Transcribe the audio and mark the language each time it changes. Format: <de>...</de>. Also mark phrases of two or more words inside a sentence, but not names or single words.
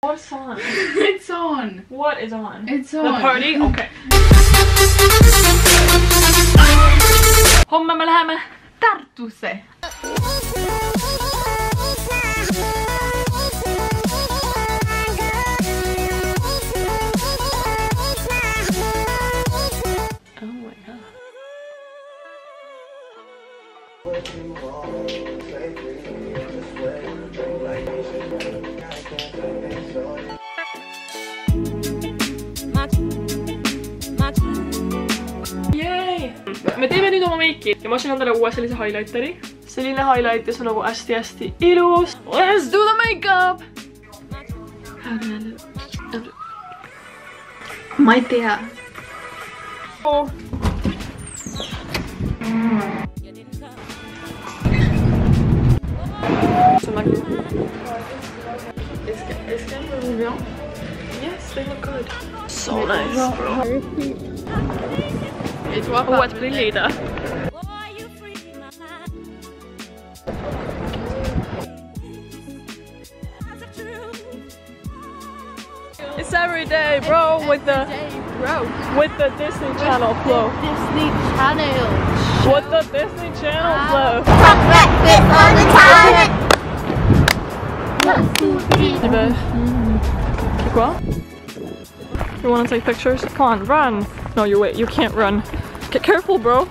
<en>What's on? It's on. What is on? It's on. The party?</en> <et>Okay. Homme me läheme Tartusse.</et> <en>Oh my god. Yay!</en> <et>Me teeme nüüd oma meiki ja ma ostsin endale uue sellise highlighteri. Selline highlight ja see on nagu hästi-hästi ilus.</et> <en>Let's do the makeup!</en> <et>Ma ei tea. Oh.</et> <fr>Ça m'a Est-ce qu'elle me look bien?</fr> <en>Yes, they look good. So nice, bro.</en> <fr>Et toi,</fr> <et>Uued prillid.</et> <en>It's every day, bro, with the Disney Channel flow. Disney Channel. With the Disney Channel flow.</en> <fr>Quoi?</fr> <en>You wanna take pictures? Come on, run! No, you can't run. Get careful, bro!</en>